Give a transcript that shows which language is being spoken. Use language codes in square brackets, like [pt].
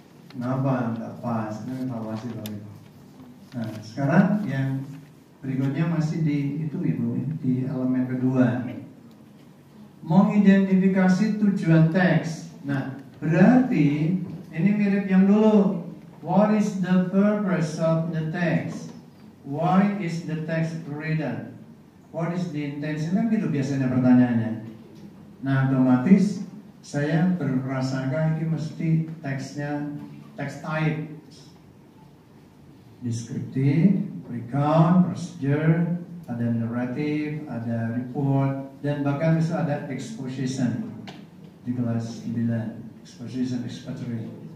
[id] Kenapa nggak pas? Ini evaluasi Bapak Ibu. Nah, sekarang yang berikutnya masih di itu Ibu, di elemen kedua, mengidentifikasi tujuan teks. Nah, berarti ini mirip yang dulu. [en] What is the purpose of the text? Why is the text written? What is the intention? [id] Kan gitu biasanya pertanyaannya. Nah, otomatis saya berprasangka ini mesti teksnya teks type, deskriptif, recount, procedure, ada narrative, ada report, dan bahkan bisa ada exposition di kelas 9, exposition, expository.